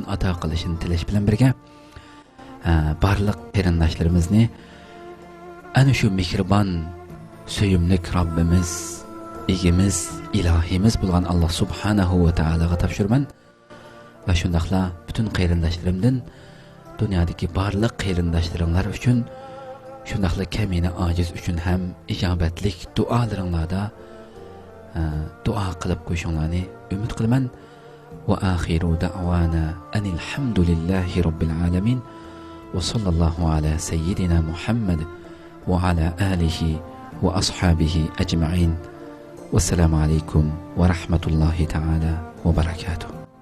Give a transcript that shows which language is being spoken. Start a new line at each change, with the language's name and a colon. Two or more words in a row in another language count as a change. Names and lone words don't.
Uzbek: ato qilishini tilash bilan birga barliq qarindoshlarimizni ana shu mehribon, suyimli Rabbimiz, egimiz, ilohimiz bo'lgan Allah
Arabic: سبحانه وتعالى
Uzbek: topshiraman va shundaqla butun qarindoshlarimdan dunyodagi barliq qarindoshlaringlar uchun shundaqla kamina ojiz uchun ham ijobatlik duolaringlarda duo qilib qo'yishinglarni umid qilaman.
Arabic: وآخر دعوانا أن الحمد لله رب العالمين وصلى الله على سيدنا محمد وعلى آله وأصحابه أجمعين. والسلام عليكم ورحمة الله تعالى وبركاته.